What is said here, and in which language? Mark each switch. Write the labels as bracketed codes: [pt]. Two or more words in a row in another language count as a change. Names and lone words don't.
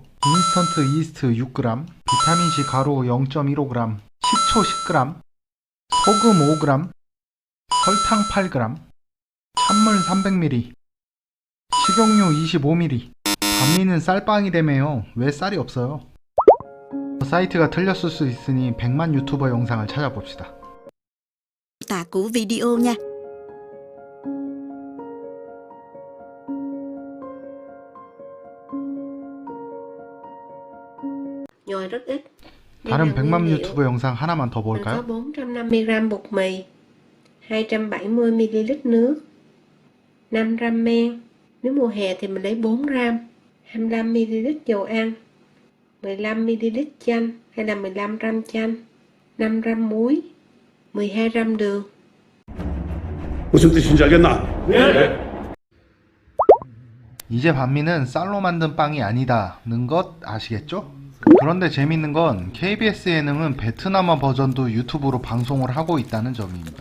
[ko] 인스턴트 이스트 6g, 비타민C 가루 0.15g, 식초 10g, 소금 5g, 설탕 8g, 찬물 300ml, 식용유 25ml. 반미는 쌀빵이라며요. 왜 쌀이 없어요? 사이트가 틀렸을 수 있으니 100만 유튜버 영상을 찾아봅시다. [vi] tả của video nha. Nhồi rất ít. [ko] 다른 100만 유튜버 영상 하나만 더 [vi] Có [ko] 볼까요? [vi] 450g bột mì, 270ml nước, 5g men. Nếu mùa hè thì mình lấy 4g, 25ml dầu ăn, 15ml chanh hay là 15g chanh, 5g muối, 12g đường. [ko] 무슨 뜻인지 알겠나? 이제 반미는 쌀로 만든 빵이 아니다는 것 아시겠죠? 그런데 재밌는 건 KBS 예능은 베트남어 버전도 유튜브로 방송을 하고 있다는 점입니다.